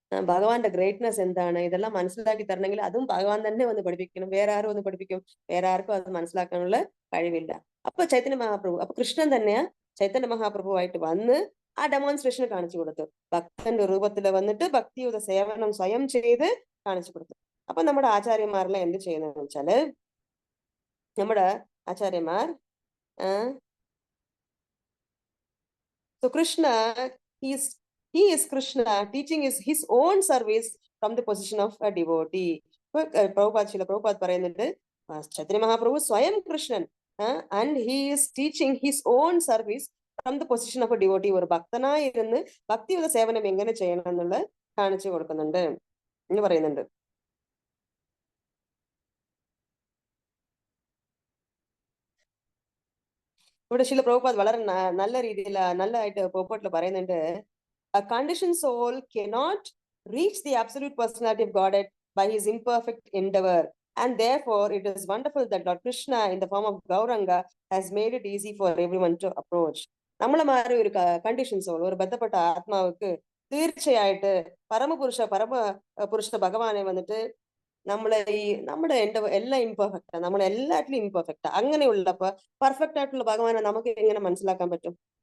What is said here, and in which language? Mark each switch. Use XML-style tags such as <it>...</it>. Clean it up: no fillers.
<ml>ഭഗവാന്റെ ഗ്രേറ്റ്നെസ് എന്താണ്? ഇതെല്ലാം മനസ്സിലാക്കി തരണമെങ്കിൽ അതും ഭഗവാൻ തന്നെ വന്ന് പഠിപ്പിക്കണം. വേറെ ആരും ഒന്ന് പഠിപ്പിക്കും? വേറെ ആർക്കും അത് മനസ്സിലാക്കാനുള്ള കഴിവില്ല. അപ്പൊ ചൈതന്യ മഹാപ്രഭു, അപ്പൊ കൃഷ്ണൻ തന്നെയാ ചൈതന്യ മഹാപ്രഭുവായിട്ട് വന്ന് ആ ഡെമോൺസ്ട്രേഷൻ കാണിച്ചു കൊടുത്തു. ഭക്തന്റെ രൂപത്തിൽ വന്നിട്ട് ഭക്തിയുത സേവനം സ്വയം ചെയ്ത് കാണിച്ചു കൊടുത്തു. അപ്പൊ നമ്മുടെ ആചാര്യന്മാരെല്ലാം എന്ത് ചെയ്യുന്നതെന്ന് വെച്ചാല്, നമ്മുടെ ആചാര്യന്മാർ</ml> <en>so Krishna, he is Krishna teaching is his own service from the position of a devotee.</en> <ml>Prabhupada പറയുന്നുണ്ട്, ചൈതന്യ മഹാപ്രഭു സ്വയം Krishnan</ml> <en>and he is teaching his own service from the position of a devotee.</en> <ml>ഒരു ഭക്തനായിരുന്ന് ഭക്തിയുത സേവനം എങ്ങനെ ചെയ്യണം എന്നുള്ളത് കാണിച്ചു കൊടുക്കുന്നുണ്ട് എന്ന് പറയുന്നുണ്ട്. ഇവിടെ ശില പ്രഭുപാദ് വളരെ നല്ല രീതിയിൽ നല്ലതായിട്ട് പ്രഭുപാദിൽ പറയുന്നുണ്ട്,</ml> <en>a conditioned soul cannot reach the absolute personality of Godhead by his imperfect endeavor, and therefore it is wonderful that Lord Krishna in the form of Gauranga has made it easy for everyone to approach.</en> <ml>നമ്മളെ മാറി ഒരു condition soul, ഒരു ബന്ധപ്പെട്ട ആത്മാവുക്ക് തീർച്ചയായിട്ട് പരമപുരുഷ ഭഗവാനെ വന്നിട്ട് നമ്മുടെ എല്ലാം ഇംപെർഫെക്റ്റാ, നമ്മളെല്ലാറ്റിലും ഇംപെർഫെക്റ്റാ. അങ്ങനെയുള്ളപ്പോ perfect ആയിട്ടുള്ള ഭഗവാനെ നമുക്ക് എങ്ങനെ മനസ്സിലാക്കാൻ പറ്റും?</ml>